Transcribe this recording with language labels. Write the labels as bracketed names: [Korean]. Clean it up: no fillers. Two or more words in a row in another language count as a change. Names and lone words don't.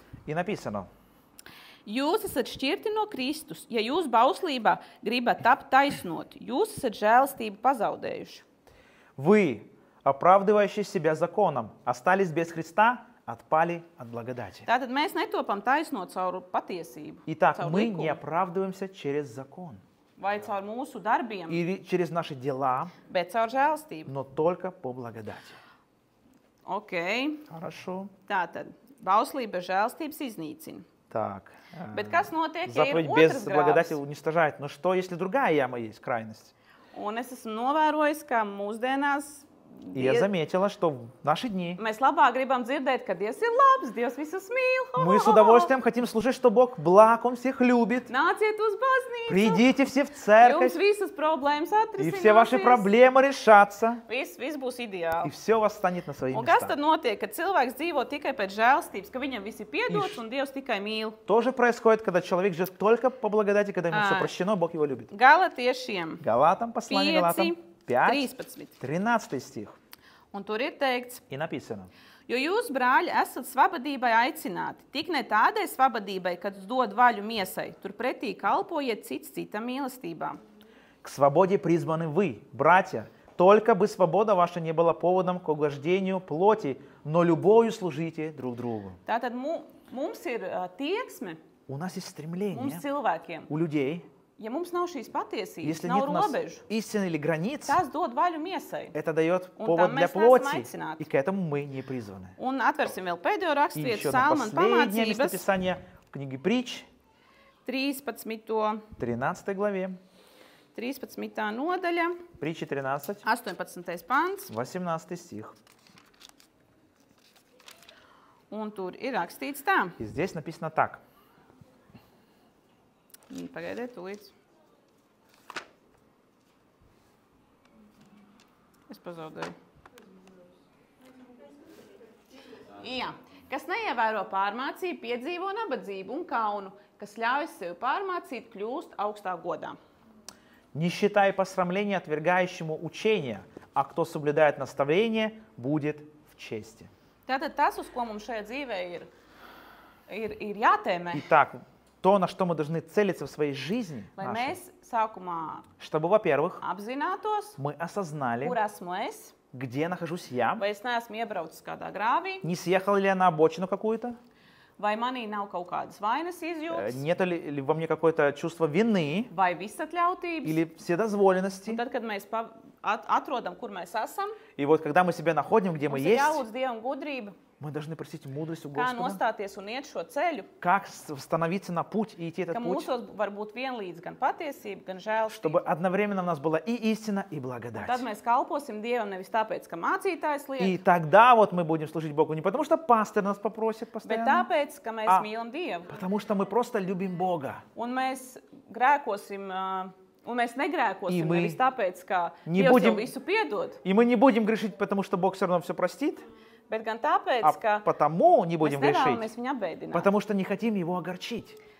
[Russian] И написано: [Latvian] jūs esat šķirti no Kristus, ja jūs bauslībā gribat tapt taisnoti, jūs esat žēlastību pazaudējuši. [Russian] вы, оправдывающие себя законом, остались без Христа, отпали от благодати. [Latvian] Tātad mēs netopam taisnot caur patiesību, [Russian] Итак, [Latvian] caur [Russian] мы не [Latvian] likumu, [Russian] оправдываемся через закон [Latvian] vai caur mūsu darbiem, [Russian] или через наши дела, [Latvian] bet caur žēlastību. [Russian] но только по благодати. [Latvian] Ok, [Russian] Хорошо. [Latvian] tātad bauslība bez žēlastības iznīcina. [Russian] Так. [Latvian] Bet kas notiek, ja ir [Russian] Заповедь без [Latvian] otrs [Russian] благодати [Latvian] grāvs? [Russian] уничтожает. Но что, если другая яма есть, крайность? [Latvian] Un es esmu novērojis, ka mūsdienās [Russian] И я заметила, что в наши дни [Latvian] mēs labāk gribam dzirdēt, ka Dievs ir labs, Dievs visus mīl. [Russian] мы с удовольствием хотим слушать, что Бог благ, Он всех любит. [Latvian] Nāciet uz baznīcu. [Russian] Придите все в [Latvian] Jums [Russian] церковь, [Latvian] visas problēmas [Russian] и все ваши [Latvian] atrisināsies. [Russian] проблемы решатся, [Latvian] Viss būs [Russian] и [Latvian] ideāli. [Russian] все у вас станет на свои [Latvian] Un kas tad [Russian] места. [Latvian] notiek, kad cilvēks dzīvo tikai pēc žēlstības, ka viņam viss ir piedots un Dievs tikai mīl? [Russian] Тоже происходит, когда человек живет только по благодати, когда ему все А. прощено, Бог его любит. [Latvian] Galatiešiem [Russian] Галатам, послание Галатам 5, [Latvian] 5:13. [Russian] 13 стих. [Latvian] Un tur ir teikts, [Russian] И написано: [Latvian] jo jūs, brāļi, esat svabadībai aicināti, tik ne tādai svabadībai, kad dod vaļu miesai, turpretī kalpojiet cits citam mīlestībā. [Russian] к свободе призваны вы, братья, только бы свобода ваша не была поводом к угождению плоти, но любовью служите друг другу. [Latvian] Tātad mums ir tieksme, [Russian] У нас есть [Latvian] mums [Russian] стремление [Latvian] cilvēkiem. [Russian] у людей, [Latvian] Ja mums nav šīs patiesības, [Russian] если [Latvian] nav [Russian] нет у нас [Latvian] robežu, [Russian] истины или границ, [Latvian] tas dod vaļu miesai. [Russian] это дает [Latvian] Un [Russian] повод [Latvian] tam [Russian] для [Latvian] mēs neesam [Russian] плоти, [Latvian] aicināti. [Russian] и к этому мы не призваны. [Latvian] Un atversim vēl pēdējo [Russian] И [Latvian] rakstvietu, [Russian] еще одно [Latvian] Salmana [Russian] последнее [Latvian] pamācības, [Russian] местописание в книге Притч, [Latvian] 13. [Russian] 13 главе, [Latvian] 13. nodaļa, [Russian] Притчи 13, [Latvian] 18. pants, [Russian] 18 стих. [Latvian] un tur ir rakstīts tā. [Russian] И здесь написано так. [Latvian] Pagaidiet, tūlīt. Es pazaudēju. Jā. Kas neievēro pārmācību, piedzīvo nabadzību un kaunu, kas ļauj sev pārmācīt, kļūst augstā godā. [Russian] Не считай посрамления отвергающему учения, а кто соблюдает наставление, будет в чести. [Latvian] Tātad tas, uz ko mums šajā dzīvē ir jātēmē, [Russian] Итак, то, на что мы должны целиться в своей жизни, [Latvian] lai [Russian] нашей, [Latvian] mēs sākumā [Russian] чтобы, во-первых, [Latvian] apzinātos, [Russian] мы осознали, [Latvian] kur esmu es, [Russian] где нахожусь я, [Latvian] vai es neesmu iebraucis kādā grāvī, [Russian] не съехал ли я на обочину какую-то, [Latvian] vai manī nav kaut kādas vainas izjūtas, [Russian] нет ли во мне какое-то чувство вины [Latvian] vai visatļautības. [Russian] или вседозволенности. [Latvian] Un tad, kad mēs atrodam, kur mēs esam, [Russian] И вот когда мы себя находим, где мы [Latvian] mums ir [Russian] есть, [Latvian] jālūdz Dievam gudrība, [Russian] мы должны просить мудрость у [Latvian] kā [Russian] Господа, [Latvian] nostāties un iet šo ceļu, [Russian] как становиться на путь и идти [Latvian] ka [Russian] этот путь, [Latvian] mūsos var būt vienlīdz gan patiesība, gan žēlstība. [Russian] чтобы одновременно у нас была и истина, и [Latvian] Tad [Russian] благодать. [Latvian] mēs kalposim Dievam nevis tāpēc, ka mācītājs [Russian] И [Latvian] liek, [Russian] тогда вот мы будем служить Богу не потому, что пастор нас попросит [Latvian] bet [Russian] постоянно, [Latvian] tāpēc, ka mēs [Russian] А. [Latvian] mīlam Dievu. [Russian] потому что мы просто любим Бога. [Latvian] Un mēs grēkosim, un mēs negrēkosim [Russian] мы [Latvian] nevis tāpēc, ka [Russian] не [Latvian] Dievs [Russian] будем- [Latvian] jau visu piedod, [Russian] И мы не будем грешить, потому что Бог все равно все простит, [Latvian] bet gan tāpēc, [Russian] а [Latvian] ka [Russian] потому не [Latvian] mēs [Russian] будем грешить, [Latvian] nevēlamies viņu apbēdināt. [Russian] потому что не хотим Его огорчить.